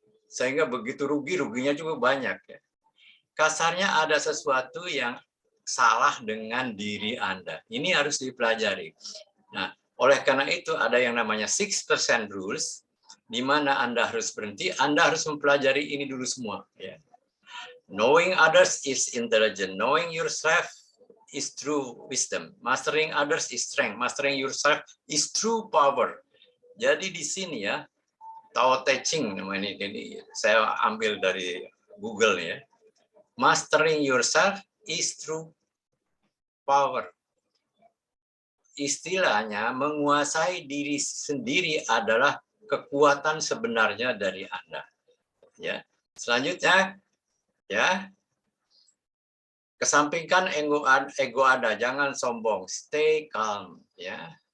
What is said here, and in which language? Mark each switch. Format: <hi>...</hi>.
<id>Sehingga begitu ruginya juga banyak ya. Kasarnya ada sesuatu yang salah dengan diri Anda. Ini harus dipelajari. Nah, oleh karena itu ada yang namanya 6% rules, di mana Anda harus berhenti, Anda harus mempelajari ini dulu semua. Ya.</id> <en>Knowing others is intelligent, knowing yourself is true wisdom, mastering others is strength, mastering yourself is true power.</en> <id>Jadi di sini ya, Tao Te Ching namanya ini saya ambil dari Google ya.</id> <en>Mastering yourself is true power.</en> <id>Istilahnya menguasai diri sendiri adalah kekuatan sebenarnya dari Anda. Ya. Selanjutnya ya, kesampingkan ego Anda, jangan sombong,</id> <en>stay calm</en> <id>ya.</id>